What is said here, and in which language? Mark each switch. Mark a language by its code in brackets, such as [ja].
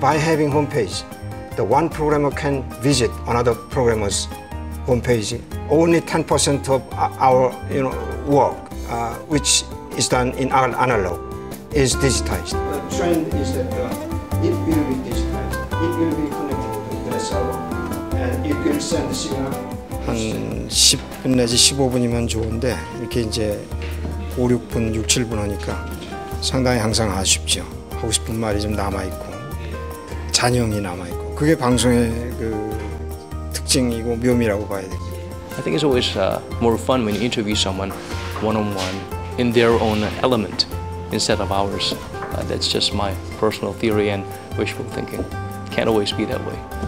[en] By having homepage, the one programmer can visit another programmer's homepage. Only 10% of our work, which is done in analog, is digitized. The trend is that it will be digitized. It will be connected to the server, and it will send the signal. [ko] 한 10분 내지 15분이면 좋은데 이렇게 이제 5, 6분, 6, 7분 하니까 상당히 항상 아쉽죠. 하고 싶은 말이 좀 남아 있고 잔영이 남아 있고 그게 방송의 그 특징이고 묘미라고 봐야 됩니다. [en] I think it's always more fun when you interview someone one-on-one in their own element instead of ours. That's just my personal theory and wishful thinking. Can't always be that way.